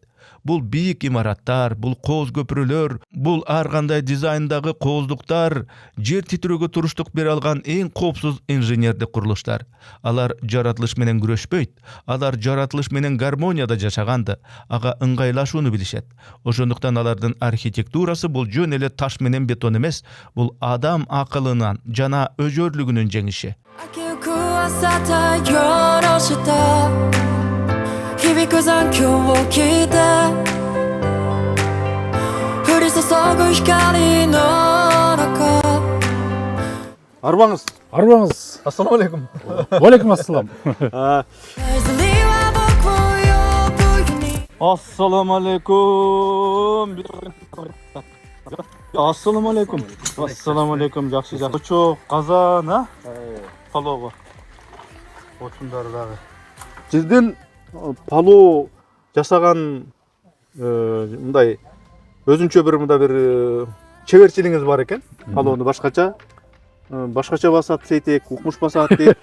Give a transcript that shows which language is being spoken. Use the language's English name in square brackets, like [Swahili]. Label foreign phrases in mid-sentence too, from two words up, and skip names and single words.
[Kyrgyz] Бул бийик имараттар, бул кооз көпүрөлөр, бул ар кандай дизайндагы кооздуктар жер титирөөгө туруштук бере алган эң коопсуз инженердик курулуштар. Алар жаратылыш менен күрөшпөйт. Алар жаратылыш менен гармонияда жашаганды, ага ыңгайлашууну билишет. Ошондуктан алардын архитектурасы бул жөн эле таш менен бетон эмес, бул адам акылынан жана өжөрлүгүнүн жеңиши. [Japanese] 響く残響を聞いて降り注ぐ光の中 [Kyrgyz] Арбаңыз. Арбаңыз. [Arabic] السلام عليكم. عليكم السلام. السلام عليكم. السلام عليكم. السلام عليكم. [Kyrgyz] Жакшы жакшы. Очок, казан, а? Палоого. Отундар дагы. Сиздин палоо жасаган мындай өзүнчө бир мындай бир чеберчилигиңиз бар экен. Палоону башкача басат сейтек, укмуш басат дейт.